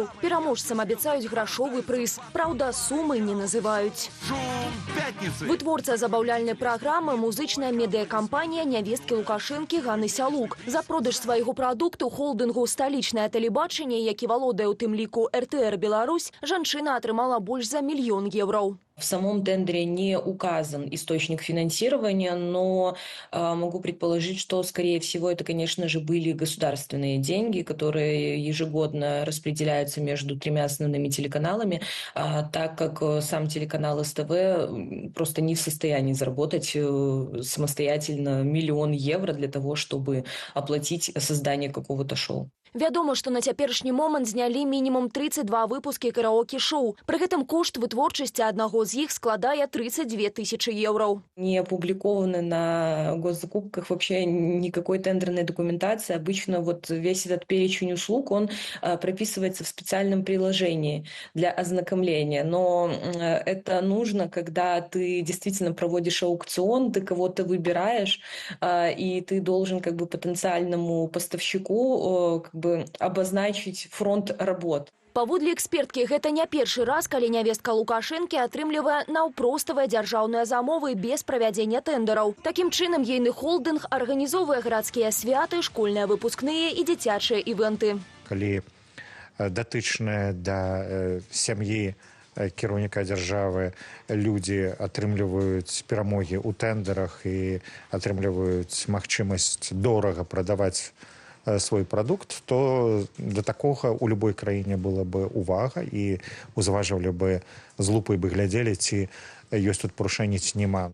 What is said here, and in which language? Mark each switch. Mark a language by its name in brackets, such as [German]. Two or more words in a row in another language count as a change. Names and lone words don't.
[Belarusian] Пераможцам абяцаюць грашовы прыз, праўда, сумы не называюць. Вытворца забаўляльнай праграмы – музычная медыакампанія нявесткі Лукашэнкі Ганны Сялук. За продаж свайго прадукту холдынгу «Сталічнае тэлебачанне», які валодае ў тым ліку РТР Беларусь, жанчына атрымала больш за 1 мільён еўраў. [Russian] В самом тендере не указан источник финансирования, но могу предположить, что, скорее всего, это, конечно же, были государственные деньги, которые ежегодно распределяются между 3 основными телеканалами, так как сам телеканал СТВ просто не в состоянии заработать самостоятельно 1 миллион евро для того, чтобы оплатить создание какого-то шоу. [Belarusian] Вядома, што на цяперашні момант знялі мінімум 32 выпускі караоке-шоу. Пры гэтым кошт вытворчасці аднаго з іх складае 32 тысячи еўраў. [Russian] Не опубликованы на госзакупках вообще никакой тендерной документации. Обычно вот весь этот перечень услуг, он прописывается в специальном приложении для ознакомления. Но это нужно, когда ты действительно проводишь аукцион, ты кого-то выбираешь, и ты должен как бы потенциальному поставщику обозначить фронт работ. [Belarusian] Паводле эксперткі, гэта не першы раз, калі нявестка Лукашэнкі атрымлівае наўпроставыя дзяржаўныя замовы без правядзення тэндараў. Такім чынам, ейны холдынг арганізоўвае гарадскія святы, школьныя выпускныя і дзіцячыя івэнты. Калі датычныя да сям'і кіраўніка дзяржавы людзі атрымліваюць перамогі ў тэндерах і атрымліваюць магчымасць дорага прадаваць свой прадукт, то да такога ў любой краіне была бы увага і узважвалі бы з лупай бы глядзелі, ці ёсць тут парушэнне, ці няма.